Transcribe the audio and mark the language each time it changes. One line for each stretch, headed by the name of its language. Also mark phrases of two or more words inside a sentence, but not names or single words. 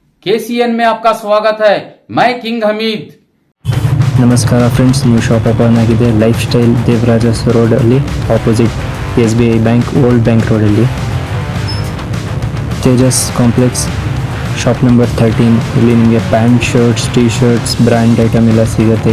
Hindi: KCN में आपका स्वागत है। मैं किंग हमीद।
Kannada: ನಮಸ್ಕಾರ ಫ್ರೆಂಡ್ಸ್, ನೀವು
English: shop open
Kannada: ಆಗಿದೆ ಲೈಫ್ ಸ್ಟೈಲ್ ದೇವರಾಜಸ್ ರೋಡಲ್ಲಿ ಆಪೋಸಿಟ್ SBI ಬ್ಯಾಂಕ್ ಓಲ್ಡ್ ಬ್ಯಾಂಕ್ ರೋಡಲ್ಲಿ ತೇಜಸ್ ಕಾಂಪ್ಲೆಕ್ಸ್
English: shop number
Kannada: 13. ಇಲ್ಲಿ ನಿಮಗೆ ಪ್ಯಾಂಟ್, ಶರ್ಟ್ಸ್,
English: T-shirts, brand item
Kannada: ಎಲ್ಲ ಸಿಗುತ್ತೆ.